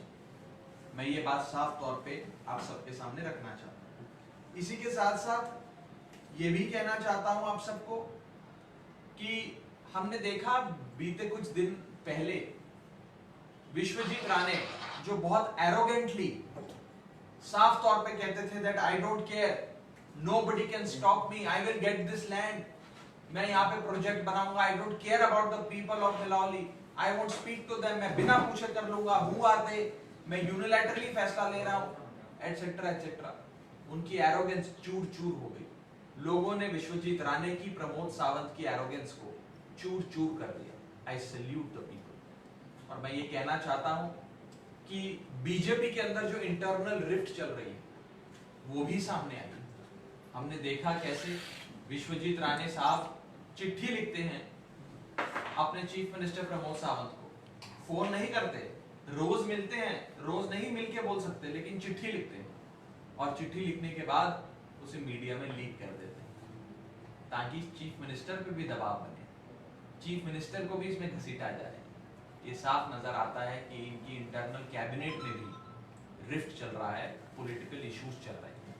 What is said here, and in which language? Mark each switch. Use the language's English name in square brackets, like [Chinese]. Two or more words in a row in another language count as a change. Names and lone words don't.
[Hindi] मैं ये बात साफ तौर पे आप सबके सामने रखना चाहता हूं। इसी के साथ साथ ये भी कहना चाहता हूं आप सबको कि हमने देखा बीते कुछ दिन पहले विश्वजीत राणे, जो बहुत एरोगेंटली साफ तौर पे कहते थे [English] that I don't care, nobody can stop me, I will get this land, [Hindi] मैं यहाँ पे प्रोजेक्ट बनाऊंगा, [English] I don't care about the people of Milavali, I won't speak to them, [Hindi] मैं बिना पूछे कर लूंगा, [English] who are they, [Hindi] मैं यूनिलैटरली फैसला ले रहा हूं, [English] etcetera etcetera. [Hindi] उनकी एरोगेंस चूर चूर हो गई। लोगों ने विश्वजीत राणे की, प्रमोद सावंत की एरोगेंस को चूर चूर कर दिया। [English] I salute the people. [Hindi] और मैं ये कहना चाहता हूं कि बीजेपी के अंदर जो [English] internal rift [Hindi] चल रही है वो भी सामने आई। हमने देखा कैसे विश्वजीत राणे साहब चिट्ठी लिखते हैं अपने [English] Chief Minister [Hindi] प्रमोद सावंत को, फोन नहीं करते, रोज मिलते हैं, रोज नहीं मिलके बोल सकते, लेकिन चिट्ठी लिखते हैं, और चिट्ठी लिखने के बाद उसे मीडिया में लीक कर देते हैं ताकि [English] Chief Minister [Hindi] पे भी दबाव बने, [English] Chief Minister [Hindi] को भी इसमें घसीटा जाए। ये साफ नजर आता है कि इनकी [English] internal cabinet [Hindi] में भी रिफ्ट चल रहा है, [English] political issues [Hindi] चल रहे हैं।